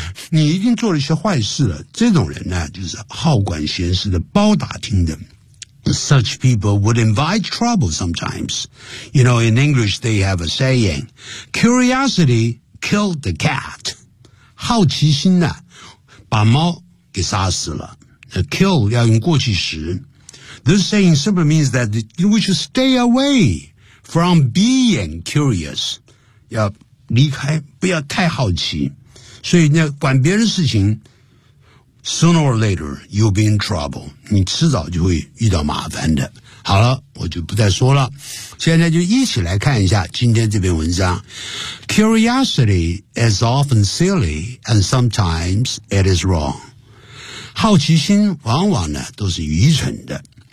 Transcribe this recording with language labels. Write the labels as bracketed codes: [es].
[zh] 你一定做了一些坏事了。这种人呢，就是好管闲事的包打听的。 [en] Such people would invite trouble sometimes. You know, in English, they have a saying, curiosity killed the cat. [zh] 好奇心呢、啊，把猫给杀死了。 Kill 要用过去时。 [en] This saying simply means that we should stay away from being curious. [zh] 要离开，不要太好奇。所以呢，管别人事情 [en] Sooner or later, you'll be in trouble. [zh] 你迟早就会遇到麻烦的。好了，我就不再说了。现在就一起来看一下今天这篇文章。 [en] Curiosity is often silly and sometimes it is wrong. [zh] 好奇心往往呢都是愚蠢的。